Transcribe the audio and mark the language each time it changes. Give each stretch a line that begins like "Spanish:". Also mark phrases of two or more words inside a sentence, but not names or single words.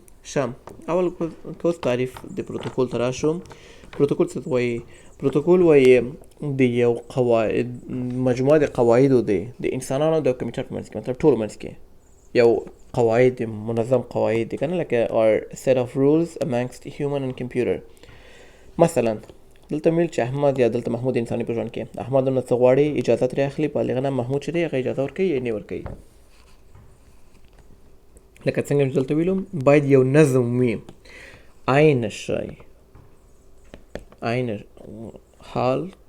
Pashto: شم اول اوس تعریف د پروتوکول ته راشو. پروتوکول څه ته وایي؟ پروتوکول وایي د یو مجموعه د قواعدو دی د انسانانو د کمپیوټر په منځ کې، مطلب ټولو منځ کې یو قواعد دی، منظم قواعد دی که نه، لکه
English: or set of rules amongst human and computer.
Pashto: مثلا دلته ویل چې احمد یا دلته محمود انساني په ژوند کې احمد نه څه غواړي اجازه ترې اخلي، په هغې نه محمود چې دی هغه اجازه ورکوي یا نه ورکوي. لکه څنګه چې دلته ویلو باید یو نظم وي، عین شی عین حال